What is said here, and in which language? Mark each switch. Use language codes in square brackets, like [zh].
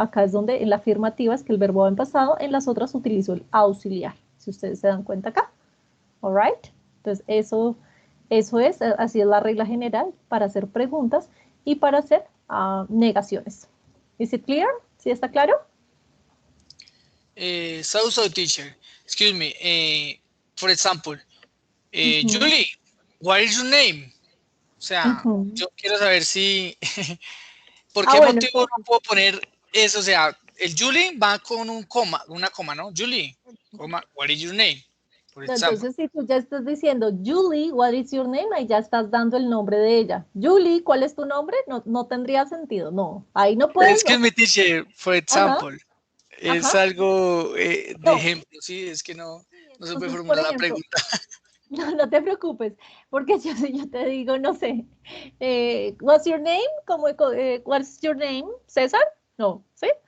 [es] Acá es donde en la afirmativa es que el verbo va en pasado, en las otras utilizo el auxiliar, si ustedes se dan cuenta acá. [en] All right? [es] Entonces, eso es, así es la regla general para hacer preguntas y para hacer negaciones. [en] ¿Is it clear? [es] ¿Sí está claro? [en] So, teacher, excuse me, for example, Julie, what is your name? [es] O sea, yo quiero saber si, ¿por qué bueno, motivo no puedo poner eso? O sea, el Julie va con un coma, una coma, ¿no? [en] Julie, coma, what is your name? [es] Por ejemplo. Entonces, si tú ya estás diciendo, [en] Julie, what is your name? [es] Ahí ya estás dando el nombre de ella. Julie, ¿cuál es tu nombre? No, no tendría sentido, no. Ahí no puedes. Es que mi teacher, [en] for example, [es] es algo de ejemplo, sí, es que no se puede formular la pregunta. No te preocupes, porque si yo te digo, no sé, [en] what's your name? What's your name? [es] ¿César? No, ¿sí?